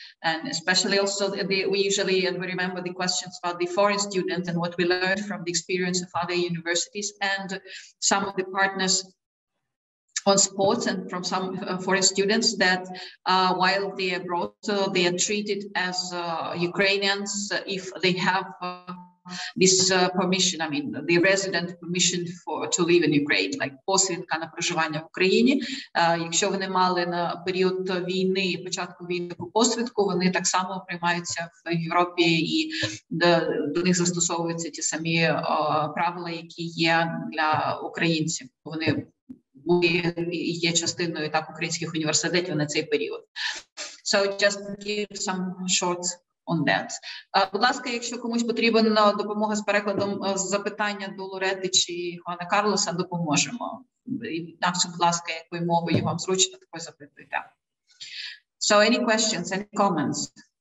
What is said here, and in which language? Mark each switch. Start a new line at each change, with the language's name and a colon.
English: And especially also we usually, and we remember the questions about the foreign student and what we learned from the experience of other universities and some of the partners on sports, and from some foreign students that while they are abroad, they are treated as Ukrainians if they have this permission, I mean, the resident permission to live in Ukraine, like
Ukrainian: посвідка на проживання в Україні. Якщо вони мали на період війни, початку війни посвідку, вони так само приймаються в Європі і до них застосовуються ті самі правила, які є для українців. Вони є частиною так українських університетів на цей період.
English: So just give some short on that.
Ukrainian: Будь ласка, якщо комусь потрібна допомога з перекладом запитання до Лорети чи Хуана Карлоса, допоможемо. Інакше, будь ласка, якою мовою вам зручно, такою запитуйте.
English: So any questions, any comments?